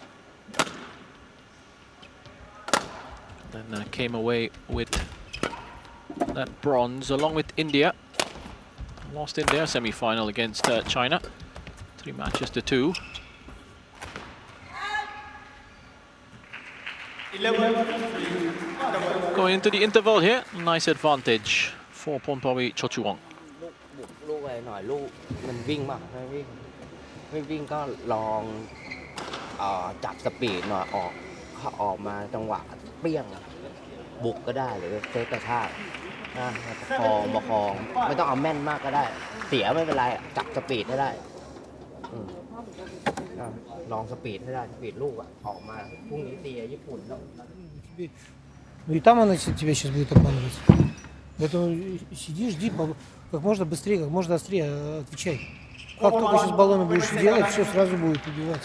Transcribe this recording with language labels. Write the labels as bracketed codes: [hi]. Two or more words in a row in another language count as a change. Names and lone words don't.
[en] Then came away with that bronze along with India. Lost in their semi-final against China. 3 matches to 2. 11-3. Going into the interval here, nice advantage for Pornpawi Cho Chu-wong. [th] ลูกไปหน่อยลูกมันวิ่งมากไม่วิ่งก็ลองจับสปีดหน่อยออกมาจังหวะเปรี้ยงบุกก็ได้หรือเซตกระชากนะประคองไม่ต้องเอาแม่นมากก็ได้เสียไม่เป็นไรจับสปีดให้ได้ลองสปีดให้ได้สปีดลูกออกมาพรุ่งนี้ตีญี่ปุ่นแล้ว [ru] Ну и там она тебя сейчас будет обманывать. Поэтому сиди, жди, как можно быстрее, как можно острее отвечай. Как только сейчас баллоны будешь делать, все сразу будет убивать.